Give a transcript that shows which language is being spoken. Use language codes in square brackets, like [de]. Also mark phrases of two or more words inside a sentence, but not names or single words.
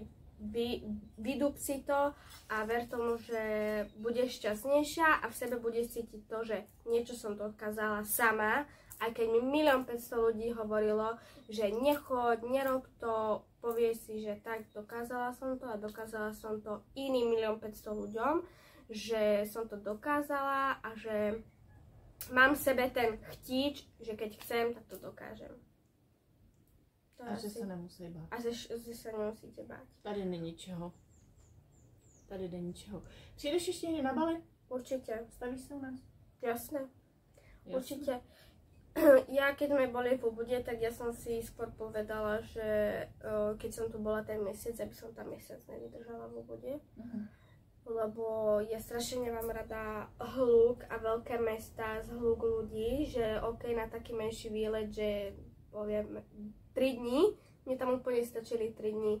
[sk] vydúp si to a ver tomu, že budeš šťastnejšia a v sebe budeš cítiť to, že niečo som dokázala sama, aj keď mi 1 500 000 ľudí hovorilo, že nechoď, nerob to, povie si, že tak dokázala som to a dokázala som to iným 1 500 000 ľuďom, že som to dokázala a že mám v sebe ten chtíč, že keď chcem, tak to dokážem. [cs] A že se nemusí bát. A že se nemusíte bát. Tady není čeho. Tady není čeho. Přijdeš ještě někde na Bali? [sk] Určite. [cs] Stavíš se u nás? [sk] Jasné. Určite. Ja keď sme boli v Ubude, tak ja som si skôr povedala, že keď som tu bola ten mesiac, aby som tam mesiac nevydržala v Ubude. Lebo ja strašne nemám rada hluk a veľké mesta z hluk ľudí, že OK, na taký menší výlet, že poviem 3 dní, mne tam úplne stačili 3 dní.